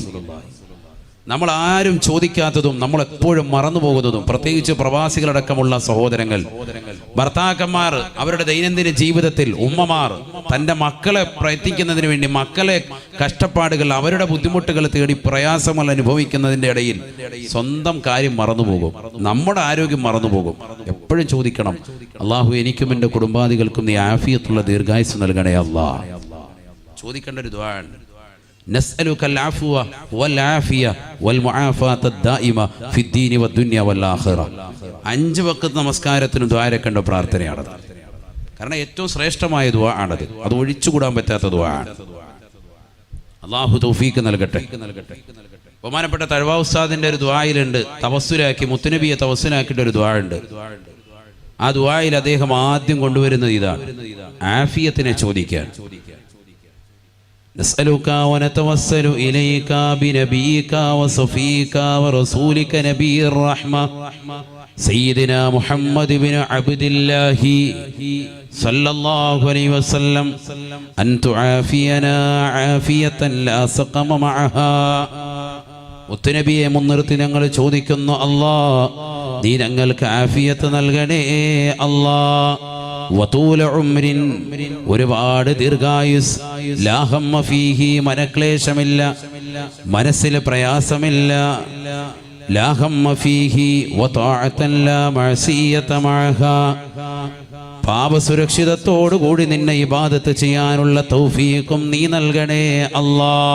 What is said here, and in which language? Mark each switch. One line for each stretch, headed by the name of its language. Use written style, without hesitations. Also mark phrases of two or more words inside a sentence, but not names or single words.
Malayalam: നമ്മൾ ആരും ചോദിക്കാത്തതും നമ്മൾ എപ്പോഴും മറന്നു പോകുന്നതും, പ്രത്യേകിച്ച് പ്രവാസികളടക്കമുള്ള സഹോദരങ്ങൾ, ഭർത്താക്കന്മാർ അവരുടെ ദൈനംദിന ജീവിതത്തിൽ, ഉമ്മമാർ തൻ്റെ മക്കളെ പ്രയത്നിക്കുന്നതിന് വേണ്ടി മക്കളെ കഷ്ടപ്പാടുകൾ, അവരുടെ ബുദ്ധിമുട്ടുകൾ തേടി പ്രയാസങ്ങൾ അനുഭവിക്കുന്നതിൻ്റെ ഇടയിൽ സ്വന്തം കാര്യം മറന്നുപോകും, നമ്മുടെ ആരോഗ്യം മറന്നുപോകും. എപ്പോഴും ചോദിക്കണം, അള്ളാഹു എനിക്കും എൻ്റെ കുടുംബാദികൾക്കും നീ ആഫിയത്തുള്ള ദീർഘായുസ് നൽകണേ അല്ലാ. ചോദിക്കേണ്ട ഒരു ദുആ ഉണ്ട്.
Arabic: نسألك العفو والعافية والمعافاة الدائمة في الدين والدنيا والآخرة.
Malayalam: 5 വഖത്ത് നമസ്കാരത്തിന് ദുആരക്കേണ്ട പ്രാർത്ഥനയാണത്. കാരണം ഏറ്റവും ശ്രേഷ്ഠമായ ദുആ ആണത്. അത് ഒഴിച്ചുകൂടാൻ പറ്റാത്ത ദുആ ആണ്. അല്ലാഹു തൗഫീഖ് നൽകട്ടെ. ബഹുമാനപ്പെട്ട തഴവ ഉസ്താദിന്റെ ഒരു ദുആയിലുണ്ട്, തവസ്സുലാക്കി മുത്തുനബിയെ തവസ്സുലാക്കിയിട്ട് ഒരു ദുആ ഉണ്ട്. ആ ദുആയിൽ അദ്ദേഹം ആദ്യം കൊണ്ടുവരുന്നത് ഇതാണ്, ആഫിയത്തിനെ ചോദിക്കാൻ.
Arabic: نسألك ونتوسل إليك بنبيك وصفيك ورسولك نبي الرحمة سيدنا محمد بن عبد الله صلى الله عليه وسلم أن تعافينا عافية لا سقم معها.
Malayalam: മുത്തുനബിയെ മുൻനിർത്തി ഞങ്ങൾ ചോദിക്കുന്നു, അല്ലാ നീ ഞങ്ങൾക്ക് ആഫിയത്ത് നൽകണേ അല്ലാ.
Arabic: وطول عمر,
Malayalam: ഒരുപാട് ദീർഘായുസ്,
Arabic: لا هم فيه,
Malayalam: മനക്ലേശമില്ല, മനസ്സിൽ പ്രയാസമില്ല,
Arabic: لا هم فيه وطاعة لا معصية معها,
Malayalam: പാപസുരക്ഷിതത്തോടുകൂടി നിന്നെ ഇബാദത്ത് ചെയ്യാനുള്ള തൗഫീഖും നീ നൽകണേ അല്ലാ.